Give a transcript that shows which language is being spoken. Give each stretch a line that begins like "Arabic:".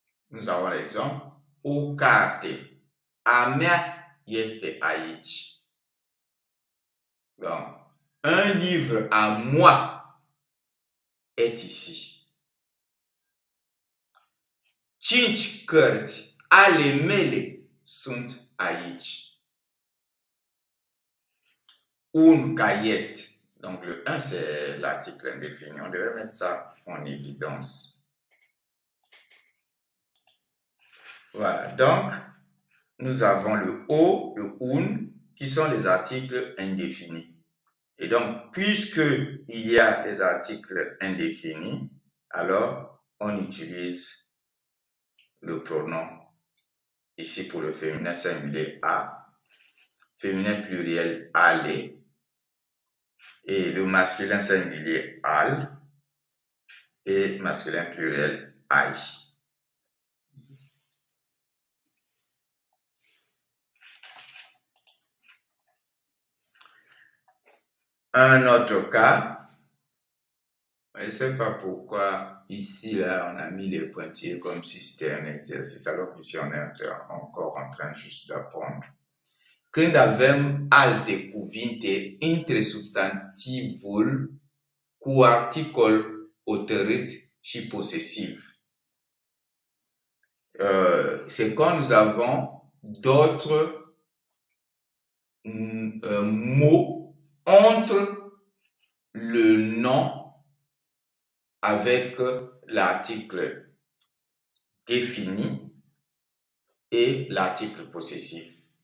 French: Nous avons l'exemple
Romanian: o carte. A mea este aici.
French: Donc, un livre à moi est ici.
Romanian: 5 cărți ale mele sunt aici.
French: Un caiet. Donc, le 1, c'est l'article indéfini. On devrait mettre ça en évidence. Voilà. Donc, nous avons le o, le un, qui sont les articles indéfinis. Et donc, puisqu'il y a des articles indéfinis, alors on utilise le pronom, ici pour le féminin singulier a, féminin pluriel aller, et le masculin singulier al, et masculin pluriel aïe. Un autre cas, je ne sais pas pourquoi ici, là, on a mis les pointillés comme si c'était un exercice, alors qu'ici, on est encore en train juste d'apprendre.
Romanian: Când avem alte cuvinte între substantivul cu articol hotărât și posesiv.
French: C'est quand nous avons d'autres mots entre le nom avec l'article défini et l'article possessif.